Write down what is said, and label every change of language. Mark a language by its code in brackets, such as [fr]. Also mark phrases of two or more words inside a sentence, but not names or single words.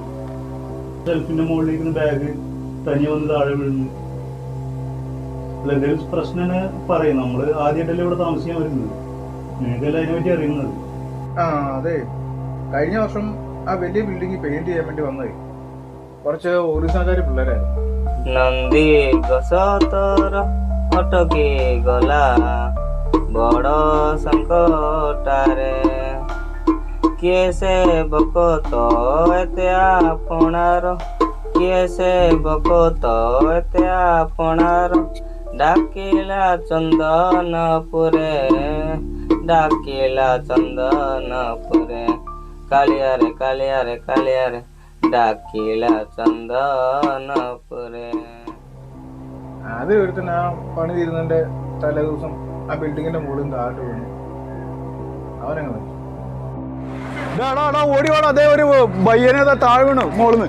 [ml] ഷെൽഫിന്റെ മുകളിലിരിക്കുന്ന ബാഗ് തനിയെ വന്ന് താഴെ വീഴുന്നു. അല്ല, എന്തെങ്കിലും പ്രശ്നം തന്നെ പറയും. നമ്മള് ആദ്യമായിട്ടല്ലേ ഇവിടെ താമസിക്കാൻ വരുന്നത്, നിങ്ങൾക്കല്ല അതിനെ പറ്റി അറിയുന്നത്. ആ അതെ, കഴിഞ്ഞ വർഷം ആ വലിയ ബിൽഡിംഗ് പെയിന്റ് ചെയ്യാൻ വേണ്ടി വന്നത് കുറച്ച് ഒറിജിനൽക്കാര് പിള്ളേരായിരുന്നു. [or] ନନ୍ଦୀ ଗଛ ତୋର ଅଟକି ଗଲା ବଡ଼ ସଙ୍କଟାରେ, କିଏ ସେ ବକତ ଏତେ ଆପଣାର, କିଏ ସେ ବକତ ଏତେ ଆପଣାର, ଡାକିଲା ଚନ୍ଦନପୁରେ, ଡାକିଲା ଚନ୍ଦନପୁରେ, କାଳିଆରେ କାଳିଆରେ କାଳିଆରେ, ଡାକିଲା ଚନ୍ଦନପୁରେ. [ml] അത് ഒരുത്തന്നെ ആ പണി തീരുന്നതിന്റെ തലേ ദിവസം ആ ബിൽഡിങ്ങിന്റെ മുകളിൽ താഴോട്ട് വീണു. അവനങ്ങനെ ഓടി വേണം. അതേ ഒരു ബയ്യനെ താഴെ വീണു മോളിന്ന്.